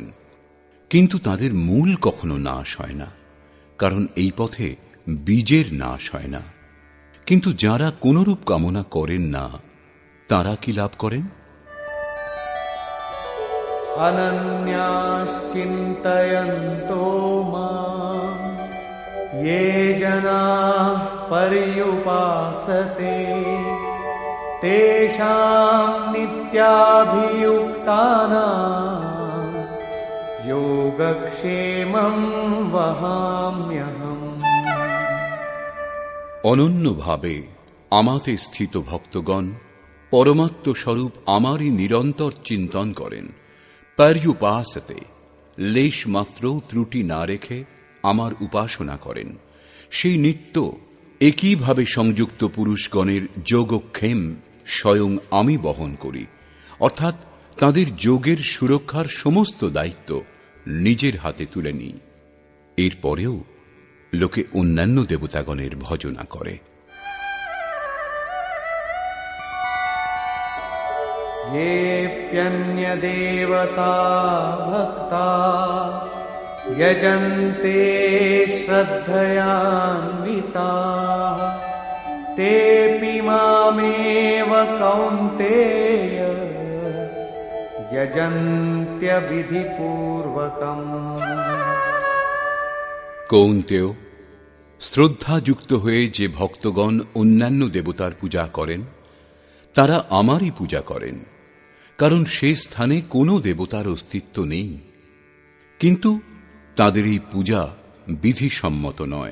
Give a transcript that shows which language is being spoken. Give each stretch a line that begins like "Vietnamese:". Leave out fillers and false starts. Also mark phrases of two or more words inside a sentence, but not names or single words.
Bangla: কিন্তু তাদের মূল কখনো নাশ হয় না, কারণ এই পথে বীজের নাশ হয় না। কিন্তু যারা কোনরূপ কামনা করেন না, তারা কি লাভ করেন?
Sanskrit: অনন্যাশ্চিন্তয়ন্তো মাম ये जनाः पर्युपासते तेषां नित्याभियुक्तानां योगक्षेमं वहाम्यहम्।
Bangla: অনন্যভাবে আমাতে স্থিত ভক্তগণ পরমাত্মস্বরূপ আমারই নিরন্তর চিন্তন করেন। পর্যুপাসতে লেশ মাত্র ত্রুটি না রেখে আমার উপাসনা করেন, সেই নিত্য একইভাবে সংযুক্ত পুরুষগণের যোগক্ষেম স্বয়ং আমি বহন করি, অর্থাৎ তাদের যোগের সুরক্ষার সমস্ত দায়িত্ব নিজের হাতে তুলে নিই। এরপরেও লোকে অন্যান্য দেবতাগণের ভজনা করে।
Sanskrit: येऽप्यन्यदेवता भक्ता यजन्ते श्रद्धयान्विताः तेऽपि मामेव कौन्तेय यजन्त्यविधिपूर्वकम्।
Bangla: কৌন্তেয়, শ্রদ্ধাযুক্ত হয়ে যে ভক্তগণ অন্যান্য দেবতার পূজা করেন, তারা আমারই পূজা করেন, কারণ সে স্থানে কোনো দেবতার অস্তিত্ব নেই। কিন্তু তাদের এই পূজা বিধিসম্মত নয়।